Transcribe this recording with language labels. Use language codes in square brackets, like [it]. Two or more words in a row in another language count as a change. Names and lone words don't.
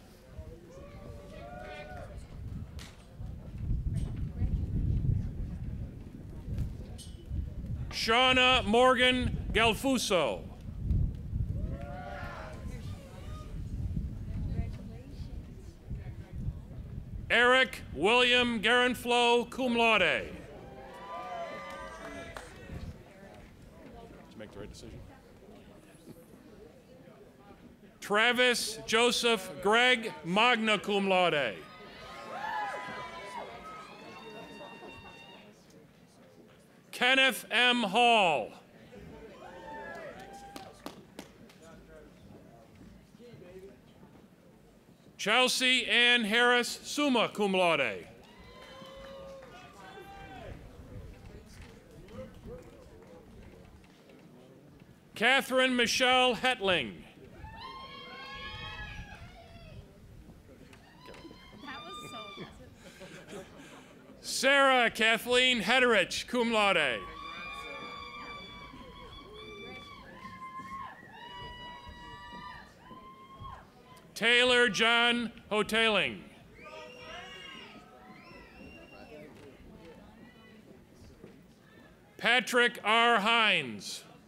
[en] Shauna Morgan Galfuso. Eric William Garenflow, [la] cum laude. [en] Did you make the right decision? Travis Joseph Gregg, [la] magna cum laude. [en] Kenneth M. Hall. Chelsea Ann Harris, [la] summa cum laude. [en] Catherine Michelle Hetling. Sarah Kathleen Hederich, [la] cum laude. [en] Taylor John Hoteling. Patrick R. Hines.